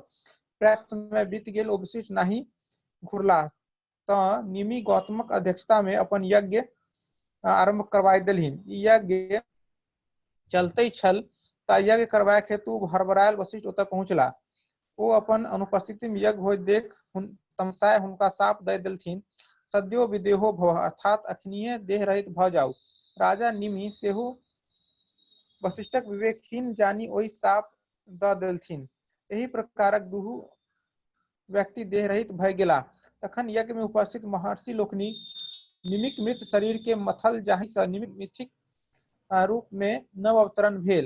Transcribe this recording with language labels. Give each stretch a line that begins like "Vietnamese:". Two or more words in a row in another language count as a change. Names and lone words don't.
Maithili: पर्याप्त समय बीत गेल, ओ वशिष्ठ नहीं घुरला तऽ निमि गौतमक अध्यक्षता में अपन यज्ञ आरंभ करबाए देलहिन। ई यज्ञ चलते छल तऽ यज्ञ करबाए हेतु हड़बड़ायल वशिष्ठ ओतय पहुँचला। ओ अपन अनुपस्थिति में यज्ञ होइत देख तमसाए हुनका साप दे देलथिन,
Sanskrit: सद्यो विदेहो भव,
Maithili: अर्थात अखनिये देह रहित भ जाउ। राजा निमि सेहो वशिष्ठक विवेकहीन जानी ओहि साप द देलथिन। एही प्रकारक दुहु व्यक्ति देह रहित भय गेला। तखन यज्ञ में उपस्थित महर्षि लोकनि निमिक मृत शरीर के मथल, जाहि से निमिक मिथिक रूप में नव अवतरण भेल।